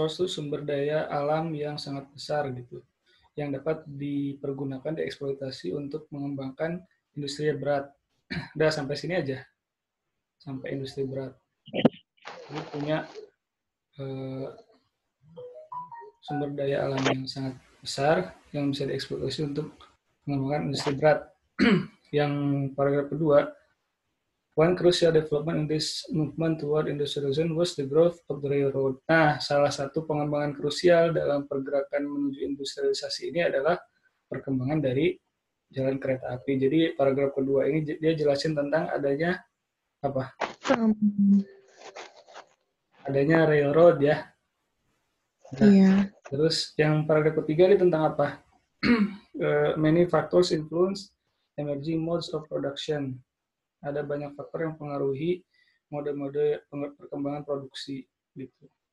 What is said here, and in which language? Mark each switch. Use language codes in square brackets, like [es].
[id] sumber daya alam yang sangat besar gitu yang dapat dipergunakan dieksploitasi untuk mengembangkan industri berat. Udah sampai sini aja. Sampai industri berat. Ini punya sumber daya alam yang sangat besar yang bisa dieksploitasi untuk mengembangkan industri berat. Yang paragraf kedua, [en] one crucial development in this movement toward industrialization was the growth of the railroad. [id] Nah, salah satu pengembangan krusial dalam pergerakan menuju industrialisasi ini adalah perkembangan dari jalan kereta api. Jadi paragraf kedua ini dia jelasin tentang adanya apa? Adanya railroad ya. Nah, iya. Terus yang paragraf ketiga ini tentang apa? [en] Many factors influence emerging modes of production. [id] Ada banyak faktor yang mempengaruhi mode-mode perkembangan produksi gitu.